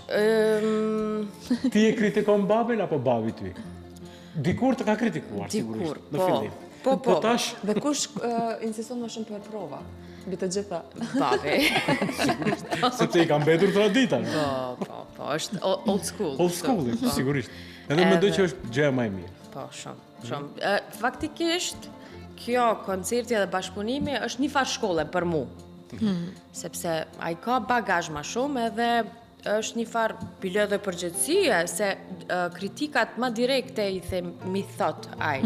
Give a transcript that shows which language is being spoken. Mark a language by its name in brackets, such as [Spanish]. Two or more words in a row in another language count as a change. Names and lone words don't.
[Albanian] Ti e kritikon babin apo babi ty? Dikur të ka kritikuar sigurisht në fillim. Po tash. Dhe kush insiston më shumë për prova? Mbi të gjitha. Babi. Sepse i ka mbetur tradita. Po, është [English] old school. Old school, [Albanian] sigurisht. Edhe mendoj që është gjëja më e mirë. Po, shumë. Faktikisht, kjo koncerti dhe bashkëpunimi është një farë shkolle për mu. Sepse ai ka bagazh më shumë edhe është një farë bile dhe përgjithësie se kritikat më direkte i mi thot ai.